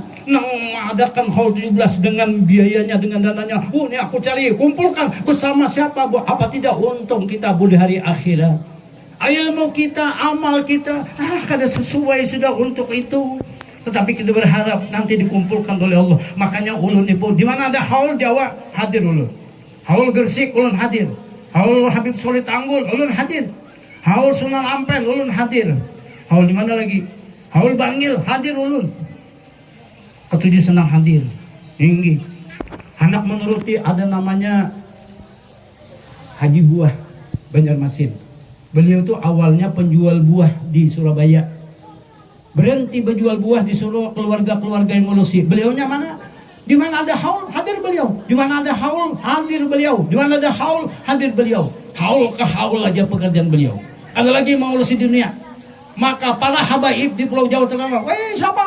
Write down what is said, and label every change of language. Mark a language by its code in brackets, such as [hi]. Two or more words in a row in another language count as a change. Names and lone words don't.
[id] Mengadakan haul 17 dengan biayanya, dengan dananya. Oh, ini aku cari, kumpulkan bersama siapa? Apa tidak untung kita di hari akhirat? [bjn] Ilmu kita, amal kita, kada sesuai sudah untuk itu. [id] Tetapi kita berharap nanti dikumpulkan oleh Allah. [bjn] Makanya ulun ibu, di mana ada haul Jawa, hadir ulun. Haul Gresik, ulun hadir. Haul Habib Solid Anggul, ulun hadir. Haul Sunan Ampel, ulun hadir. Haul di mana lagi? Haul Bangil, hadir ulun. [id] Ketujuh senang hadir. Tinggi. Anak menuruti ada namanya Haji Buah Banjarmasin. Beliau tuh awalnya penjual buah di Surabaya. Berhenti berjual buah, disuruh keluarga-keluarga yang ngurusi. Beliaunya mana? Di mana ada haul, hadir beliau. Di mana ada haul, hadir beliau. Di mana ada haul, hadir beliau. Haul ke haul aja pekerjaan beliau. Ada lagi mengurusi dunia. Maka para habaib di Pulau Jawa Tengah, weh siapa?